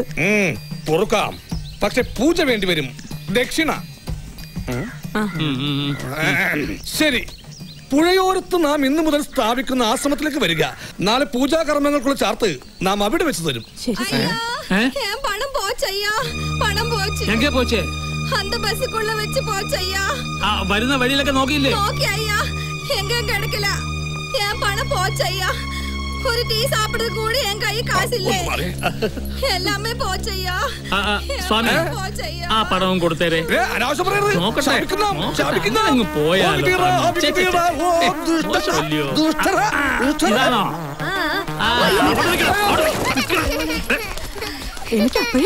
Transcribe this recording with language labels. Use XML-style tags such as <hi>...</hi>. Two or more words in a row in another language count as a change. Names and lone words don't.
<ml>പൊറുക്കാം, പക്ഷെ പൂജ വേണ്ടി വരും. ദക്ഷിണ. ശരി, പുഴയോരത്ത് നാം ഇന്നു മുതൽ സ്ഥാപിക്കുന്ന ആശ്രമത്തിലേക്ക് വരിക. നാളെ പൂജാകർമ്മങ്ങൾക്കുള്ള ചാർത്ത് നാം അവിടെ വെച്ച് തരും.</ml> <ta>பணம் போச்சய்யா, பணம் போச்சு. எங்கே போச்சே? அந்த பஸ்ஸுக்குள்ள வச்சு போச்சையா.</ta> <ml>വരുന്ന വഴിയിലൊക്കെ നോക്കിയില്ലേ? നോക്കി അയ്യാ, എങ്ങും കിടക്കില്ല.</ml> <ta>என் பணம் போச்சையா. ஒரு டீ சாப்பிடுறது கூட என் கை காசில்லை. எல்லாமே போச்சையா.</ta> <ml>സ്വാമി ആ പണവും കൊടുത്തേരെ. നോക്കട്ടെ അങ്ങ് പോയാലോ. ഇതാണോ? എനിക്ക് അപ്പോഴേ</ml>